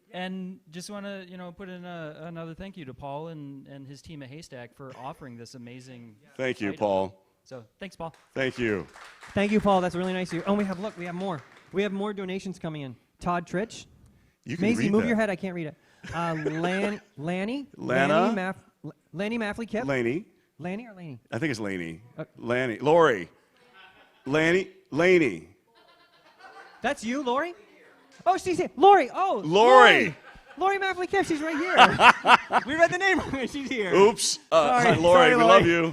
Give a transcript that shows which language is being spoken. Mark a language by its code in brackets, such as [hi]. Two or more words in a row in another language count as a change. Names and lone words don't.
[en] And just want to, put in another thank you to Paul and his team at Haystack for offering this amazing. Thank you, item. Paul. So thanks, Paul. Thank you. Thank you, Paul. That's really nice of you. Oh, we have more. We have more donations coming in. Todd Tritch. You can Maisie, read move that. your head. I can't read it. Lanny. Lana. Lanny Maffley Kip. Laney. Lanny or Laney? I think it's Laney. Laney. Lori. Laney. That's you, Lori? Oh, she's here. Lori. Oh, Lori. Lori Maffley Kip. She's right here. We read the name wrong. She's here. Oops. Sorry. Hi, Lori. Sorry, We Lori. love you.